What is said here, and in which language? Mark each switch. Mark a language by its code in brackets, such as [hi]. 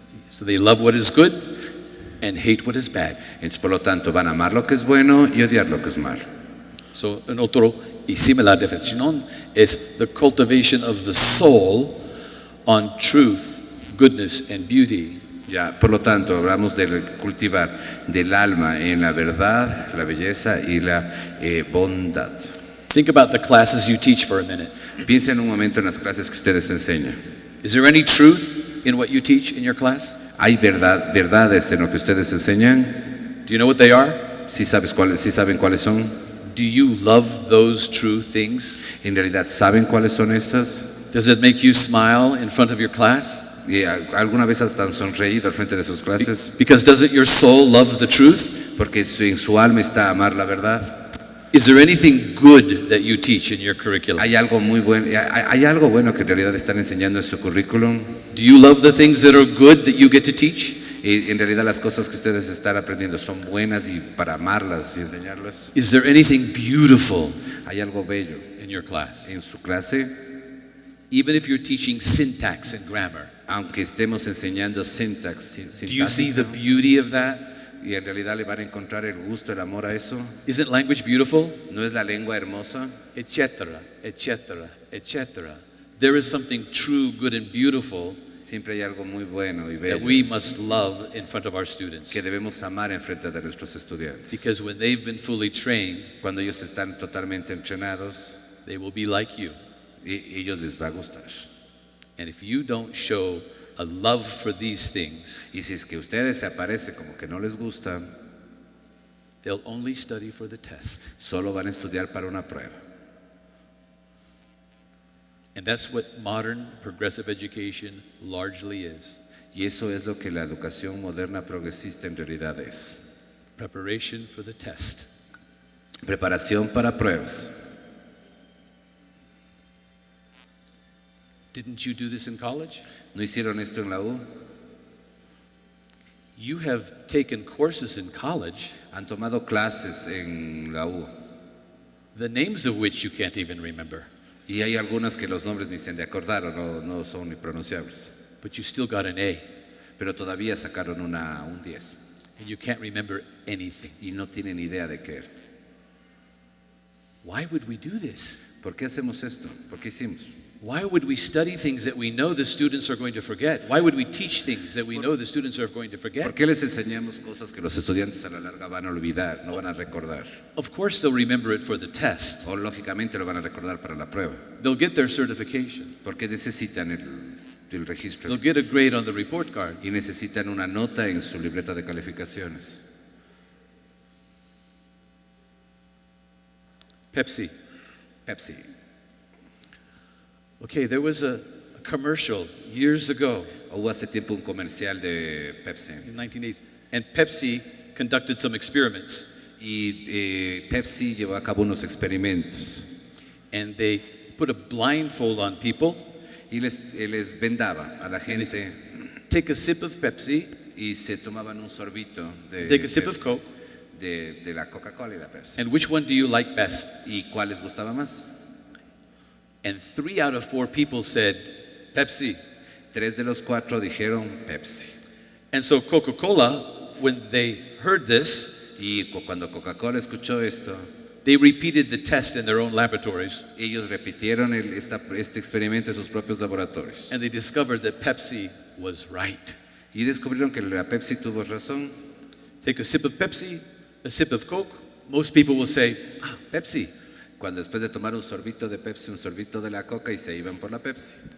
[en] So they love what is good and hate what is bad. [es] Entonces por lo tanto van a amar lo que es bueno y odiar lo que es malo. [en] So, [es] en otro y similar definición es [en] the cultivation of the soul on truth, goodness, and beauty. [es] Ya, por lo tanto, hablamos del cultivar del alma en la verdad, la belleza y la bondad. [en] Think about the classes you teach for a minute. [es] Piensa en un momento en las clases que ustedes enseñan. [en] Is there any truth in what you teach in your class? [es] ¿Hay verdades en lo que ustedes enseñan? [en] Do you know what they are? [es] ¿Sí saben cuáles son? [en] Do you love those true things? [es] ¿En realidad saben cuáles son estas? [en] Does it make you smile in front of your class? [es] ¿Y alguna vez hasta han sonreído al frente de sus clases? [en] Because doesn't your soul love the truth? [es] Porque en su alma está amar la verdad. [en] Is there anything good that you teach in your curriculum? [es] ¿Hay algo muy bueno? ¿Hay algo bueno que en realidad están enseñando en su currículum? [en] Do you love the things that are good that you get to teach? [es] Y en realidad las cosas que ustedes están aprendiendo son buenas y para amarlas y enseñarlas. [en] Is there anything beautiful [es] ¿Hay algo bello [en] in your class? [es] en su clase? [en] Even if you're teaching syntax and grammar, [es] Aunque estemos enseñando [en] do you see the [es] sintáctica, [en] beauty of that? [es] y en realidad le van a encontrar el gusto, el amor a eso. [en] Isn't language beautiful? [es] ¿No es la lengua hermosa? Etcétera, etcétera, etcétera. [en] There is something true, good, and beautiful [es] Siempre hay algo muy bueno y [en] that [es] bello [en] we must love in front of our students. [es] que debemos amar en frente de nuestros estudiantes. [en] Because when they've been fully trained, [es] Cuando ellos están totalmente entrenados, [en] they will be like you. [es] ellos les va a gustar. [en] And if you don't show a love for these things, [es] Y si es que ustedes se aparece como que no les gusta, [en] they'll only study for the test. [es] solo van a estudiar para una prueba. [en] And that's what modern progressive education largely is. [es] Y eso es lo que la educación moderna progresista en realidad es. [en] Preparation for the test. [es] Preparación para pruebas. [en] Didn't you do this in college? [es] ¿No hicieron esto en la U? [en] You have taken courses in college, [es] Han tomado clases en la U. [en] the names of which you can't even remember, [es] Y hay algunas que los nombres ni se han de acordar o no son ni pronunciables. [en] but you still got an A, [es] Pero todavía sacaron un 10. [en] and you can't remember anything. [es] Y no tienen idea de qué era. [en] Why would we do this? [es] ¿Por qué hacemos esto? ¿Por qué hicimos? [en] Why would we study things that we know the students are going to forget? Why would we teach things that we know the students are going to [es] ¿Por [en] forget? [es] qué les enseñamos cosas que los estudiantes a la larga van a olvidar, no van a recordar? [en] Of course they'll remember it for the test. [es] O lógicamente lo van a recordar para la prueba. [en] They'll get their certification. [es] Porque necesitan el registro [en] They'll get a grade on the report card. [es] y necesitan una nota en su libreta de calificaciones. Pepsi. Pepsi. [en] Okay, there was a commercial years ago [es] Hubo hace tiempo un comercial de Pepsi. [en] in 1980s, and Pepsi conducted some experiments, [es] Y Pepsi llevó a cabo unos experimentos [en] and they put a blindfold on people, [es] y les vendaba a la gente [en] take a sip of Pepsi, [es] y se tomaban un sorbito de, [en] take a sip of Pepsi, Coke, [es] de la Coca-Cola y la Pepsi. [en] and which one do you like best? [es] ¿Y cuál les gustaba más? [en] And 3 out of 4 people said Pepsi. [es] 3 de los 4 dijeron Pepsi. [en] And so Coca-Cola, when they heard this, [es] Y cuando Coca-Cola escuchó esto, [en] they repeated the test in their own laboratories, [es] ellos repitieron este experimento en sus propios laboratorios. [en] and they discovered that Pepsi was right. [es] Y descubrieron que la Pepsi tuvo razón. [en] Take a sip of Pepsi, a sip of Coke. Most people will say, Pepsi. [es] Cuando después de tomar un sorbito de Pepsi, un sorbito de la Coca y se iban por la Pepsi.